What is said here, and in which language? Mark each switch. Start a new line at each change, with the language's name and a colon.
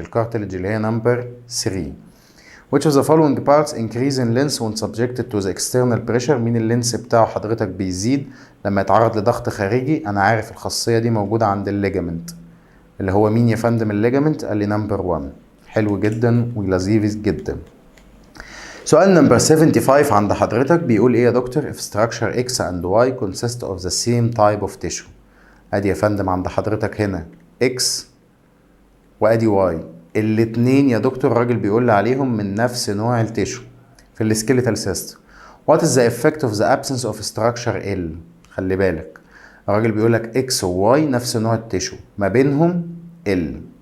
Arabic: الكارتلج اللي هي نمبر 3.
English: Which of the following parts increase in length when subjected to the external pressure؟
Arabic: مين اللينس بتاعه حضرتك بيزيد لما يتعرض لضغط خارجي؟ انا عارف الخاصية دي موجودة عند الليجامنت، اللي هو مين يا فندم الليجامنت؟ قال لي نمبر 1. حلو جدا ولذيذ جدا. سؤال نمبر 75 عند حضرتك بيقول ايه يا دكتور؟
English: if structure x and y consist of the same type of tissue.
Arabic: ادي يا فندم عند حضرتك هنا x وادي y، الاتنين يا دكتور الراجل بيقول لي عليهم من نفس نوع التيشو في السكيليتال سيستم.
English: what is the effect of the absence of structure L؟
Arabic: خلي بالك الراجل بيقول لك x و y نفس نوع التيشو، ما بينهم L.